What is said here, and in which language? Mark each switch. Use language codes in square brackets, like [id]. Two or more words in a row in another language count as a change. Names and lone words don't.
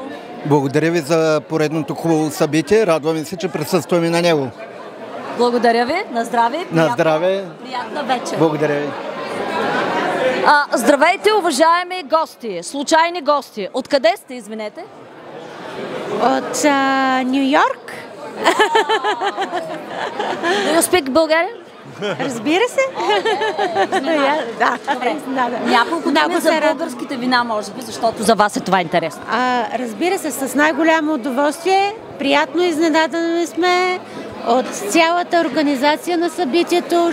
[bg] Благодаря ви за поредното хубаво събитие. Радваме се, че присъстваме на него. Благодаря ви. На здраве. На здраве. Приятна вечер. Благодаря ви. Здравейте, уважаеми гости, случайни гости. Откъде сте, извинете? От Ню Йорк. [en] Do you speak Bulgarian? [bg] Разбира се. Няколко думи за българските вина, може би, защото за вас е това интересно. Разбира се, с най-голямо удоволствие. Приятно изненадани сме от цялата организация на събитието.